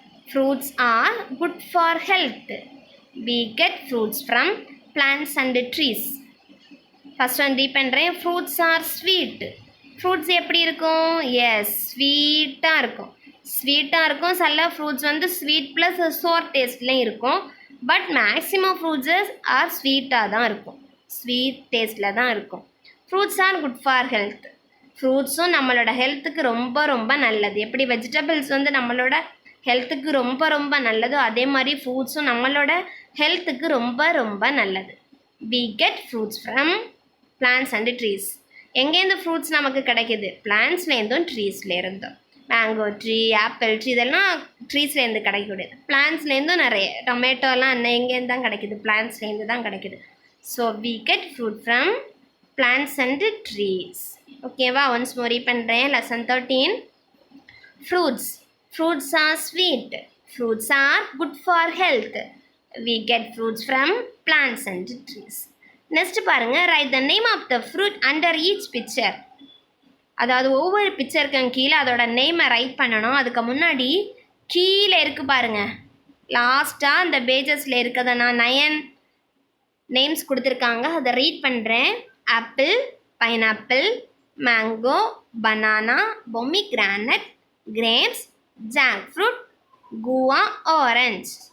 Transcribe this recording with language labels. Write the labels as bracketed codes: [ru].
[en] Fruits are good for health. We get fruits from plants and trees. First one read [ta] பண்ணுறேன். [en] Fruits are sweet. [ta] Fruits எப்படி இருக்கும்? S, ஸ்வீட்டாக இருக்கும். சில fruits sweet plus சோர் டேஸ்ட்லேயும் இருக்கும். But maximum ஃப்ரூட்ஸஸ் R ஸ்வீட்டாக தான் இருக்கும், ஸ்வீட் டேஸ்ட்டில் தான் இருக்கும். [en] Fruits are good for health. [ta] ஃப்ரூட்ஸும் நம்மளோட ஹெல்த்துக்கு ரொம்ப ரொம்ப நல்லது. எப்படி வெஜிடபிள்ஸ் நம்மளோட ஹெல்த்துக்கு ரொம்ப ரொம்ப நல்லதோ அதே மாதிரி ஃப்ரூட்ஸும் நம்மளோட ஹெல்த்துக்கு ரொம்ப ரொம்ப நல்லது. [en] we get fruits from plants and trees. [ta] எங்கேருந்து ஃப்ரூட்ஸ் நமக்கு கிடைக்கிது? பிளான்ட்ஸ்லேருந்தும் ட்ரீஸ்லேருந்தும். மேங்கோ ட்ரீ, ஆப்பிள் ட்ரீ இதெல்லாம் ட்ரீஸ்லேருந்து கிடைக்கக்கூடியது. பிளான்ட்ஸ்லேருந்தும் நிறைய டொமேட்டோலாம் எங்கேருந்து தான் கிடைக்கிது? பிளான்ட்ஸ்லேருந்து தான் கிடைக்கிது. [en] So we get fruit from plants and trees. [ta] ஓகேவா? ஒன்ஸ் மோரி பண்ணுறேன். Lesson 13 fruits. [en] Fruits are sweet. Fruits are good for health. We get fruits from plants and trees. Next [ta] பாருங்க, [en] write the name of the fruit under each picture. [ta] அதாவது ஒவ்வொரு பிக்சருக்கும் கீழே அதோட நேமை right பண்ணணும். அதுக்கு முன்னாடி கீழே இருக்கு பாருங்க, லாஸ்ட்டாக அந்த பேஜஸில் இருக்கிறத நான் 9 நேம்ஸ் கொடுத்துருக்காங்க, அதை ரீட் பண்ணுறேன். Apple, pineapple, mango, banana, pomegranate, grapes, jackfruit, guava, orange.